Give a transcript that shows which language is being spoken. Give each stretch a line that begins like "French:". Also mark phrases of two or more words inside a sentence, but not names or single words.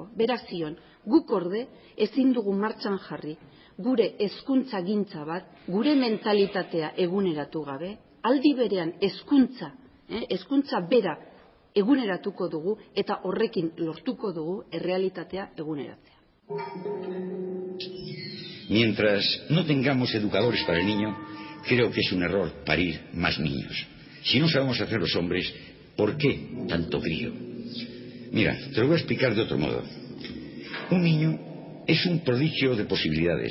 Basque: Berak zion, guk orde ezin dugu martxan jarri, gure hezkuntza gintza bat, gure mentalitatea eguneratu gabe, aldi berean hezkuntza bera eguneratuko dugu eta horrekin lortuko dugu errealitatea eguneratzea.
Spanish: Mientras no tengamos educadores para el niño, creo que es un error parir más niños. Si no sabemos hacer los hombres, ¿por qué tanto crío? Mira, te lo voy a explicar de otro modo. Un niño es un prodigio de posibilidades.